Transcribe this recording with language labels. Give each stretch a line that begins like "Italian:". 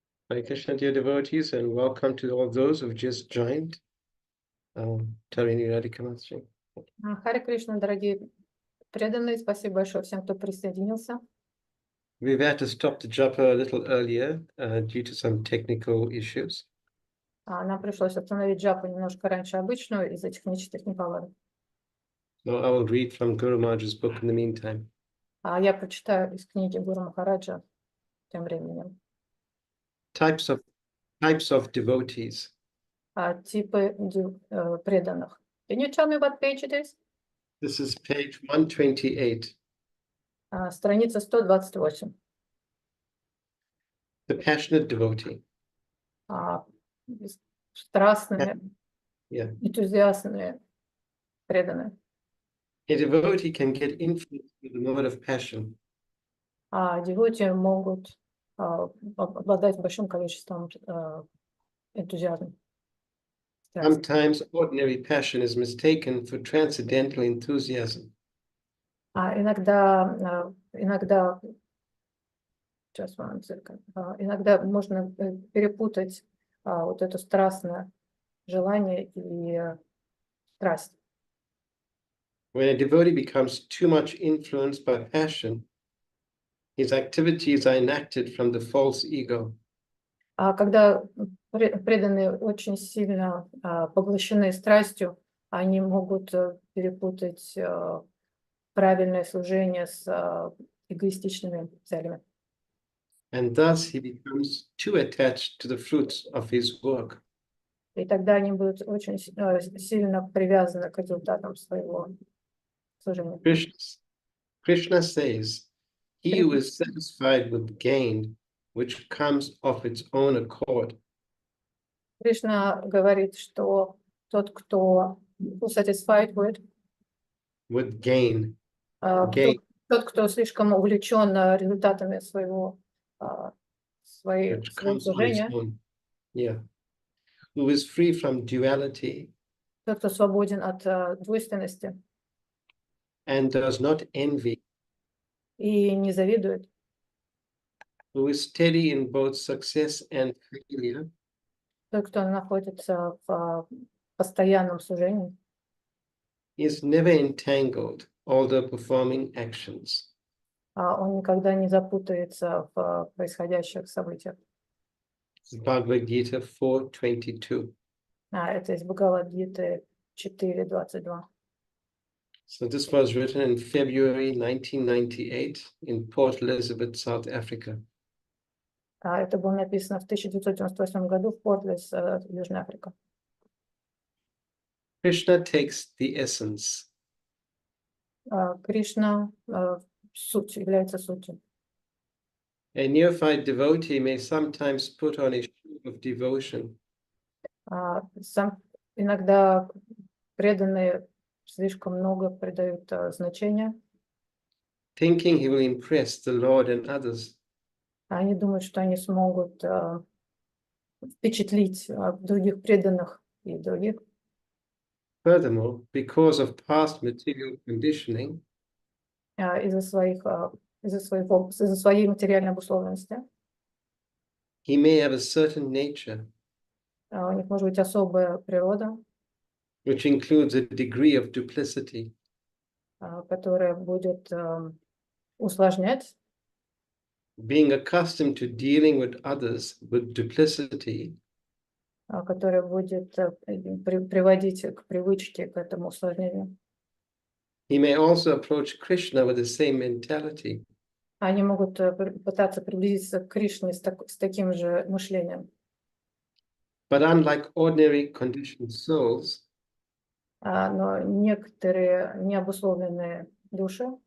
English: Hare Krishna, dear devotees, and welcome to all those who've just joined. Tarini Radhika Master.
Russian: Харе Кришна, дорогие преданные, спасибо большое всем, кто присоединился.
English: We've had to stop the japa a little earlier due to some technical issues.
Russian: Нам пришлось остановить джапу немножко раньше обычную из-за технических неполадок.
English: So I will read from Guru Maharaj's book in the meantime.
Russian: Я прочитаю из книги Гуру Махараджа тем временем.
English: Types of devotees.
Russian: Типы преданных.
English: Can you tell me what page it is? This is page 128.
Russian: Страница 128.
English: The passionate devotee.
Russian: Страстные,
English: Yeah.
Russian: энтузиастные, преданные.
English: A devotee can get influenced with the mode of passion.
Russian: Девоти могут обладать большим количеством энтузиазма.
English: Sometimes ordinary passion is mistaken for transcendental enthusiasm.
Russian: Иногда можно перепутать вот это страстное желание и страсть.
English: When a devotee becomes too much influenced by passion, his activities are enacted from the false ego.
Russian: Когда преданные очень сильно поглощены страстью, они могут перепутать правильное служение с эгоистичными целями.
English: And thus he becomes too attached to the fruits of his work.
Russian: И тогда они будут очень сильно привязаны к результатам своего служения.
English: Krishna says, he who is satisfied with gain, which comes of its own accord.
Russian: Кришна говорит, что тот, кто
English: satisfied with gain.
Russian: Тот, кто слишком увлечен результатами своего служения,
English: Yeah. Who is free from duality.
Russian: Тот, кто свободен от двойственности.
English: And does not envy.
Russian: И не завидует.
English: Who is steady in both success and failure.
Russian: Тот, кто находится в постоянном служении.
English: Is never entangled, although performing actions.
Russian: Он никогда не запутается в происходящих событиях.
English: Bhagavad Gita 4:22.
Russian: Это из Бхагавад-гиты 4:22.
English: So this was written in February 1998 in Port Elizabeth, South Africa.
Russian: Это было написано в 1998 году в Порт-Элизабет, Южная Африка.
English: Krishna takes the essence.
Russian: Кришна суть, является сутью.
English: A neophyte devotee may sometimes put on a show of devotion.
Russian: Иногда преданные слишком много придают значения.
English: Thinking he will impress the Lord and others.
Russian: Они думают, что они смогут впечатлить других преданных и других.
English: Furthermore, because of past material conditioning,
Russian: из-за своей материальной обусловленности.
English: He may have a certain nature.
Russian: У них может быть особая природа,
English: which includes a degree of duplicity.
Russian: Которая будет усложнять.
English: Being accustomed to dealing with others with duplicity.
Russian: Которая будет приводить к привычке к этому усложнению.
English: He may also approach Krishna with the same mentality.
Russian: Они могут пытаться приблизиться к Кришне с таким же мышлением.
English: But unlike ordinary conditioned souls,
Russian: но некоторые необусловленные души,